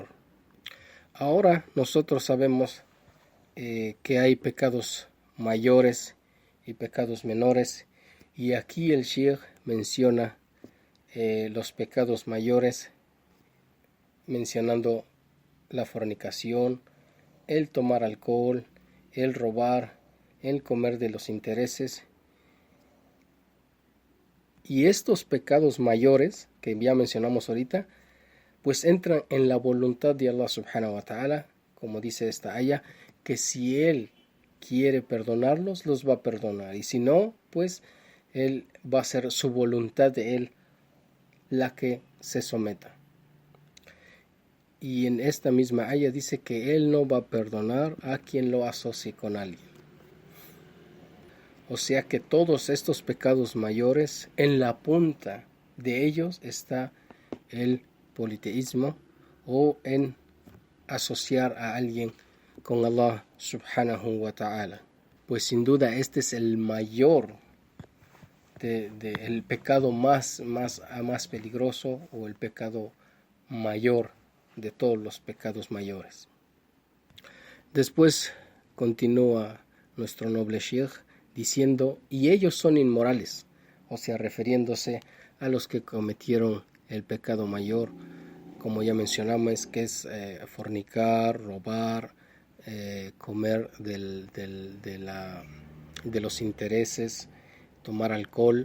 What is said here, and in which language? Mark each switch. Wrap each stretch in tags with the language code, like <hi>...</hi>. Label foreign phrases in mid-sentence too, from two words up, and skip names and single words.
<es>Ahora nosotros sabemos que hay pecados mayores y pecados menores, y aquí el Sheikh menciona los pecados mayores, mencionando la fornicación, el tomar alcohol, el robar, el comer de los intereses. Y estos pecados mayores que ya mencionamos ahorita, pues entran en la voluntad de</es> <ar>الله سبحانه وتعالى,</ar> <es>como dice esta aya, que si Él quiere perdonarlos, los va a perdonar, y si no, pues Él va a ser su voluntad de Él la que se someta. Y en esta misma aya dice que Él no va a perdonar a quien lo asocie con alguien. O sea que todos estos pecados mayores, en la punta de ellos está el politeísmo, o en asociar a alguien con</es> <ar>الله سبحانه وتعالى.</ar> <es>Pues sin duda este es el mayor, el pecado más peligroso, o el pecado mayor de todos los pecados mayores. Después continúa nuestro noble Sheikh diciendo: y ellos son inmorales, o sea, refiriéndose a los que cometieron el pecado mayor, como ya mencionamos, que es fornicar, robar, comer de los intereses, tomar alcohol.</es>